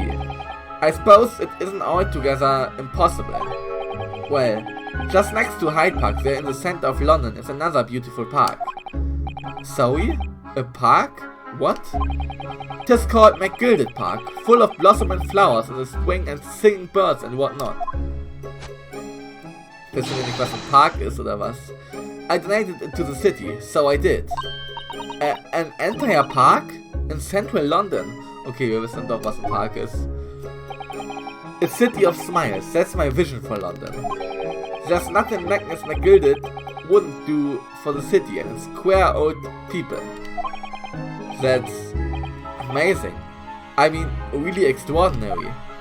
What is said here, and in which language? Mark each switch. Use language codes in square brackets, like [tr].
[en] I suppose it isn't altogether impossible. Well, just next to Hyde Park there in the center of London is another beautiful park. Sorry? A park? What? Tis called McGilded Park, full of blossoming flowers in the spring and singing birds and whatnot. [de] Wissen wir nicht, was ein Park ist oder was? [en] I donated it to the city, so I did. An entire park? In central London? [de] Okay, wir wissen doch, was ein Park ist. [en] A city of smiles, that's my vision for London. There's nothing Magnus McGilded wouldn't do for the city and its queer old people. That's amazing. I mean, really extraordinary.